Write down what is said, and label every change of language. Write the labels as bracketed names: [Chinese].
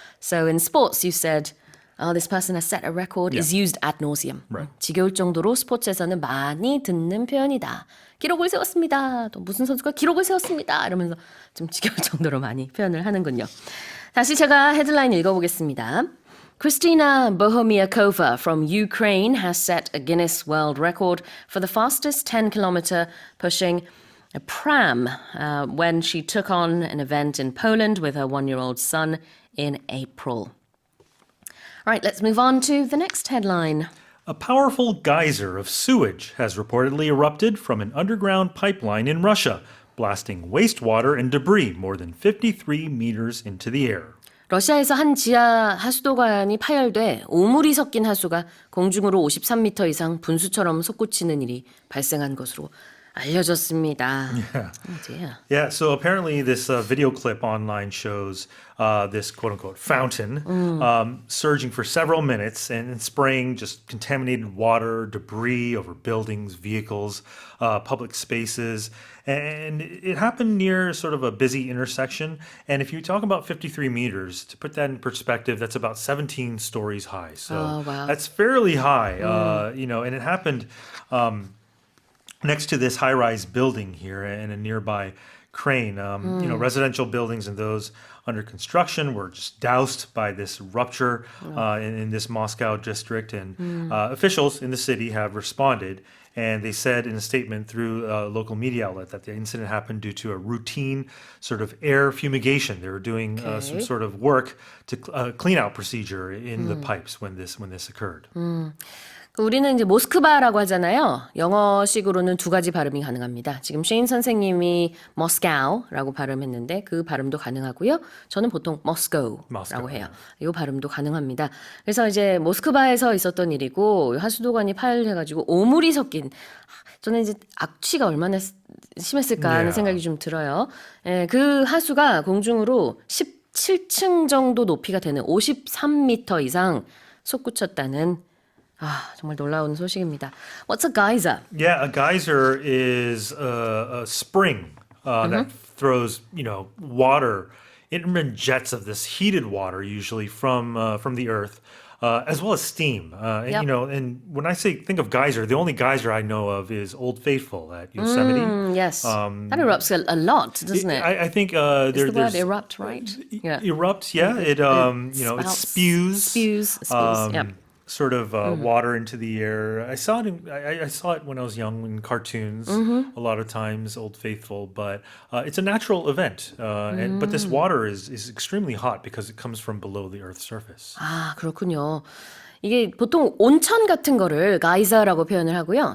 [English] So in sports you said this person has set a record is used ad nauseum. Right. [Korean] 지겨울 정도로 스포츠에서는 많이 듣는 표현이다. 기록을 세웠습니다. 또 무슨 선수가 기록을 세웠습니다. 이러면서 좀 지겨울 정도로 많이 표현을 하는군요. 다시 제가 헤드라인 읽어보겠습니다. [English] Khrystyna Bohomiahkova from Ukraine has set a Guinness World Record for the fastest 10-kilometer pushing a pram when she took on an event in Poland with her 1-year-old son in April. All right, let's move on to the next headline. a powerful geyser of sewage has reportedly erupted from an underground pipeline in Russia, blasting wastewater and debris more than 53 meters into the air. [Korean] 러시아에서 한 지하 하수도관이 파열돼 오물이 섞인 하수가 공중으로 53m 이상 분수처럼 솟구치는 일이 발생한 것으로 알려졌습니다. [English] Yeah, so apparently this video clip online shows this quote-unquote fountain surging for several minutes and spraying just contaminated water, debris over buildings, vehicles, public spaces. And it happened near sort of a busy intersection. And if you talk about 53 meters, to put that in perspective, that's about 17 stories high. So Oh, wow. that's fairly high, and it happened next to this high-rise building here in a nearby crane. Residential buildings and those under construction were just doused by this rupture in this Moscow district. And officials in the city have responded. And they said in a statement through a local media outlet that the incident happened due to a routine sort of air fumigation. They were doing some sort of work to clean out procedure in the pipes when this occurred. [Korean] 우리는 이제 모스크바라고 하잖아요. 영어식으로는 두 가지 발음이 가능합니다. 지금 쉐인 선생님이 Moscow라고 발음했는데 그 발음도 가능하고요. 저는 보통 Moscow라고 해요. 이 발음도 가능합니다. 그래서 이제 모스크바에서 있었던 일이고 하수도관이 파열해가지고 오물이 섞인 저는 이제 악취가 얼마나 심했을까 하는 생각이 좀 들어요. 예, 그 하수가 공중으로 17층 정도 높이가 되는 53m 이상 솟구쳤다는 정말 놀라운 소식입니다. [English] What's a geyser? Yeah, a geyser is a spring that throws, water intermittent jets of this heated water, usually from the earth. As well as steam, and, Yep. you know, and when I think of geyser, the only geyser I know of is Old Faithful at Yosemite. Yes. That erupts a lot, doesn't it? I think Is the word there's erupt right? Yeah. erupt. Yeah, it you know, it spouts. spews Spews. Yep. sort of water into the air. I saw it. I saw it when I was young in cartoons. A lot of times, Old Faithful, but it's a natural event. But this water is extremely hot because it comes from below the Earth's surface. [Korean] 아, 그렇군요. 이게 보통 온천 같은 거를 geyser라고 표현을 하고요.